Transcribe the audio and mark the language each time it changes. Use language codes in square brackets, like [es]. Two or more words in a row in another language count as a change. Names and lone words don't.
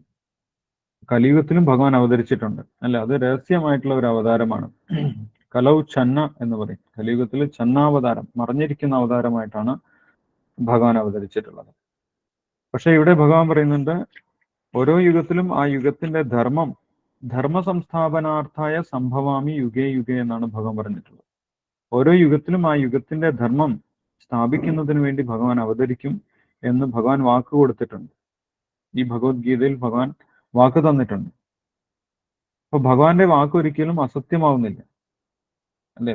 [ml] കലിയുഗത്തിലും ഭഗവാൻ അവതരിച്ചിട്ടുണ്ട്, അല്ല? അത് രഹസ്യമായിട്ടുള്ള ഒരു അവതാരമാണ്. [sa] कलौ छन्न [ml] എന്ന് പറയും. കലിയുഗത്തിൽ ചന്നാവതാരം, മറഞ്ഞിരിക്കുന്ന അവതാരമായിട്ടാണ് ഭഗവാൻ അവതരിച്ചിട്ടുള്ളത്. പക്ഷെ ഇവിടെ ഭഗവാൻ പറയുന്നുണ്ട്, ഓരോ യുഗത്തിലും ആ യുഗത്തിന്റെ [sa] धर्म संस्थापनार्थाय संभवामि युगे युगे [ml] എന്നാണ് ഭഗവാൻ പറഞ്ഞിട്ടുള്ളത്. ഓരോ യുഗത്തിലും ആ യുഗത്തിന്റെ ധർമ്മം സ്ഥാപിക്കുന്നതിന് വേണ്ടി ഭഗവാൻ അവതരിക്കും എന്ന് ഭഗവാൻ വാക്ക് കൊടുത്തിട്ടുണ്ട്. ഈ ഭഗവത്ഗീതയിൽ ഭഗവാൻ വാക്ക് തന്നിട്ടുണ്ട്. അപ്പൊ ഭഗവാന്റെ വാക്ക് ഒരിക്കലും അസത്യമാവുന്നില്ല, അല്ലെ?